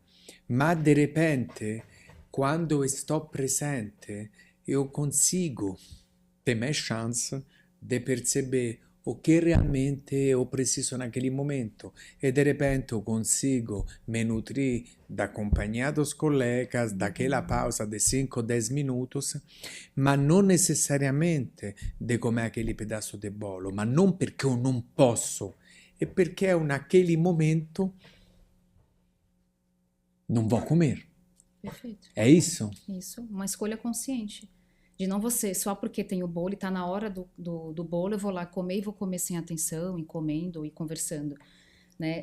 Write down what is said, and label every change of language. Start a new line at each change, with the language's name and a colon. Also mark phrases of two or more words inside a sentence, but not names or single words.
Portuguese: Mas de repente, quando estou presente, eu consigo ter mais chance de perceber o que realmente eu preciso naquele momento e de repente eu consigo me nutrir da companhia dos colegas, daquela pausa de 5 ou 10 minutos,
Italian: ma non
Portuguese: necessariamente de comer aquele pedaço de bolo,
Italian: ma non perché
Portuguese: eu non posso,
Italian: è perché
Portuguese: eu naquele momento não vou comer. Perfeito. É isso? Isso, uma escolha consciente. De não você, só porque tem o bolo e está na hora do bolo, eu vou lá comer e vou comer sem atenção, e comendo e conversando. Né?